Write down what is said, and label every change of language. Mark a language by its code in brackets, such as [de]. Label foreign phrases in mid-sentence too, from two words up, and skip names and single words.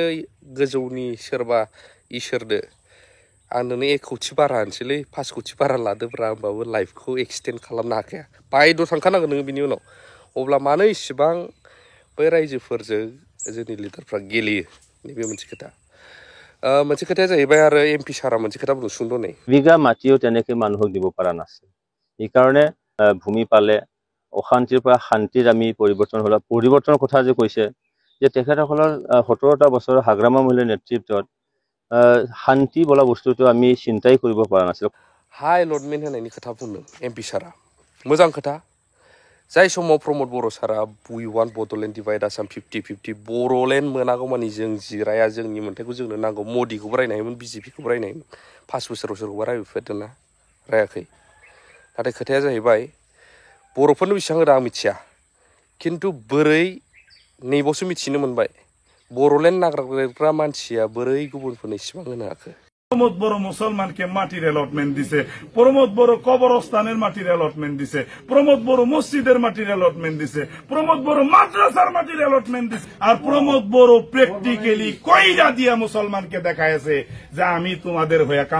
[brx] गोजौनि सोरबा इसोरदो आं नोंनो 1 कौटि बारा होनसैलै 5 कौटि बारा लादोब्रा होमबाबो लाइफखौ एक्सटेन्ड खालामनो हाखाया बायद्ध' थांखानांगोन नोङो बिनि उनाव अब्ला मानो इसिबां बै रायजोफोरजों जोंनि लिडारफ्रा गेलेयो नैबे मोनसे खोथा मोनसे खोथाया जाहैबाय आरो एमपि सारा मोनसे खोथा बुंनो सुंद' नै [as] বিঘা মাটিও তেনেকৈ মানুহক দিব পৰা নাছিল এইকাৰণে ভূমি পালে অশান্তিৰ পৰা শান্তিৰ আমি পৰিৱৰ্তনৰ কথা যে কৈছে যে তেখেতসকলৰ 17টা বছৰৰ হাগ্ৰামা মহিলাৰ নেতৃত্বত শান্তি বোলা বস্তুটো আমি চিন্তাই কৰিব পৰা নাছিল [brx] हाइ अलटमेन्ट होनायनि खोथा बुंदों एमपि सारा मोजां खोथा जाय समाव प्रमोद बर' सारा [en] We want Bodoland divide Assam [brx] 50-50 बर'लेण्ड मोनागौमानि जों जिराया जोंनि मोन्थाइखौ जोंनो नांगौ मदिखौबो रायनो हायोमोन बिजेपिखौबो रायनो हायोमोन 5 बोसोराव सोरखौबा रायफेरदोंना रायाखै नाथाय खोथाया जाहैबाय बर'फोरनो बेसेबां होदों आं मिथिया खिन्थु बोरै नैबावसो मिथिनो मोनबाय बर'लेण्ड नागिरग्रा मानसिया बोरै गुबुनफोरनो इसेबां होनो हाखो [bn] প্রমোদ বড় মুসলমানকে মাটির অ্যালটমেন্ট দিছে প্রমোদ বড় কবরস্থানের মাটির অ্যালটমেন্ট দিছে প্রমোদ বড় মসজিদের মাটির অ্যালটমেন্ট দিছে প্রমোদ বড় মাদ্রাসার মাটির অ্যালটমেন্ট দিছে আর প্রমোদ বড় প্র্যাকটিক্যালি কইরা দিয়া মুসলমানকে দেখাইছে যে আমি তোমাদের হয়ে কাম